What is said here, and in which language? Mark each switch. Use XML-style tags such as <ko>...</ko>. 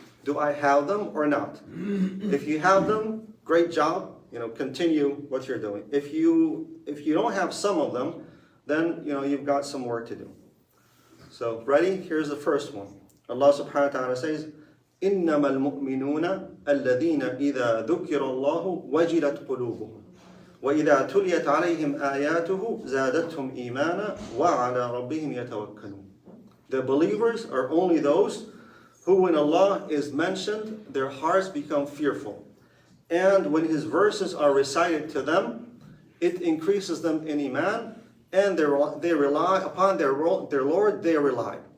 <en>Do I have them or not? If you have them, great job. Continue what you're doing. If you don't have some of them, then you've got some work to do. So ready? Here's the first one. Allah subhanahu wa ta'ala says,</en> <ar>إِنَّمَا الْمُؤْمِنُونَ الَّذِينَ إِذَا ذُكِّرَ اللَّهُ وَجِلَتْ قُلُوبُهُم وَإِذَا تُلِيَتْ عَلَيْهِمْ آيَاتُهُ زَادَتْهُمْ إِيمَانًا وَعَلَى رَبِّهِمْ يَتَوَكَّلُونَ.</ar> <en>The believers are only those who, when Allah is mentioned, their hearts become fearful. And when His verses are recited to them, it increases them in Iman, and they rely upon their Lord, they rely.</en>